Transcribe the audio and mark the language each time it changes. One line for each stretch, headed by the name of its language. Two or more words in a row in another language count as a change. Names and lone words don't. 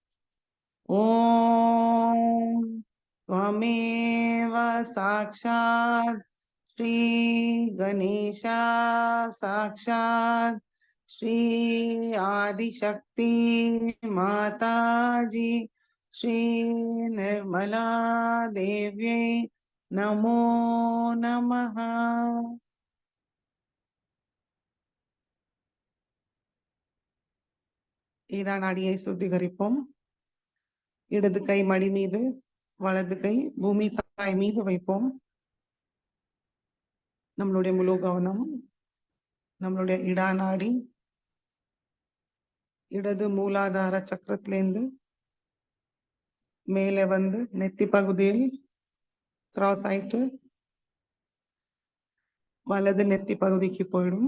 Sanskrit: ओम त्वमेव साक्षात् श्री गणेशा साक्षात् श्री आदिशक्ति माताजी श्री निर्मला देव्यै नमो नमः.
Tamil: ஈரா நாடியை சுத்திகரிப்போம். இடது கை மடி மீது, வலது கை பூமி தாய் மீது வைப்போம். நம்மளுடைய முழு கவனம் நம்மளுடைய இடா நாடி இடது மூலாதார சக்கரத்திலேருந்து மேலே வந்து நெத்தி பகுதியில் கிராஸ் ஆயிட்டு வலது நெத்தி பகுதிக்கு போயிடும்.